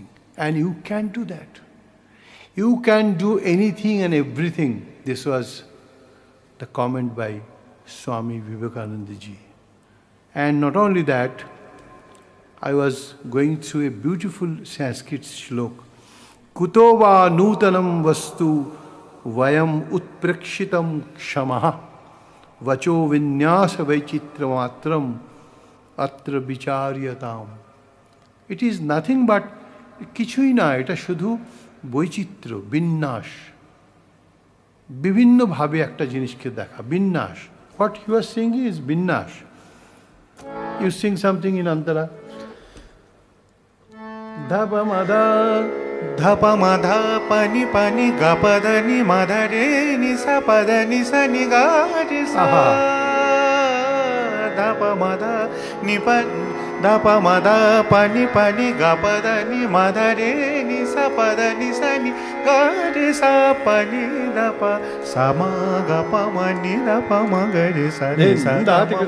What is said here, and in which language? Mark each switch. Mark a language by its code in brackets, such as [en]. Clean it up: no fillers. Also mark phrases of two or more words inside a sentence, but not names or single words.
[en] And you can do that. You can do anything and everything. This was the comment by Swami Vivekananda ji. And not only that, I was going through a beautiful Sanskrit shlok. [sa] कुतो वा नूतनं वस्तु वयम् उत्प्रेक्षितुं क्षमाः वचो विन्यास वैचित्र्य मात्रम् अत्र विचार्यताम्. [en] It is nothing but [bn] কিছুই না, এটা শুধু বৈচিত্র্য, বিন্যাস, বিভিন্নভাবে একটা জিনিসকে দেখা, বিন্যাস. [en] What you are singing is বিন্যাস. You sing something in Antara. Dhapa mada ध प म ध प नि ग प ध नि म ध रे नि सा प ध नि सा नि ग रे सा ध प म ध नि प ध प म ध प नि ग प ध नि म ध रे नि सा प ध नि सा नि ग रे सा प नि ध प सा म ग प म नि ध प म ग रे सा नि सा ध प म